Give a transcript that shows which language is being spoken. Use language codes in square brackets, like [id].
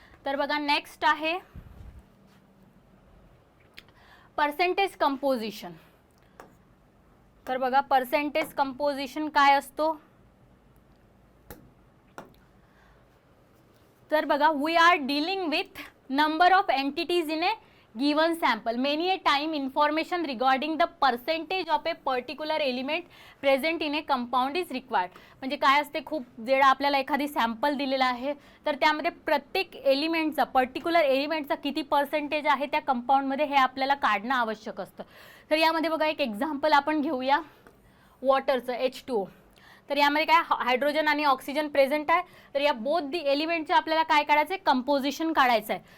[mr] तर बघा नेक्स्ट आहे पर्सेंटेज कंपोजिशन. तर बघा पर्सेंटेज कंपोजिशन काय असतो, तर बघा, [en] We are dealing with number of entities in a given sample. Many a time information regarding the percentage of a particular element present in a compound is required. [mr] म्हणजे काय असते, खूप वेळा आपल्याला एखादी सॅम्पल दिलेला आहे तर त्यामध्ये प्रत्येक एलिमेंटचा, पर्टिक्युलर एलिमेंटचा किती पर्सेंटेज आहे त्या कंपाऊंडमध्ये हे आपल्याला काढणं आवश्यक असतं. तर यामध्ये बघा एक एक्झाम्पल आपण घेऊया वॉटरचं, H2O. तर यामध्ये काय हायड्रोजन आणि ऑक्सिजन प्रेझेंट आहे. तर या बोथ दी एलिमेंटचे आपल्याला काय काढायचं आहे, कंपोजिशन काढायचं आहे.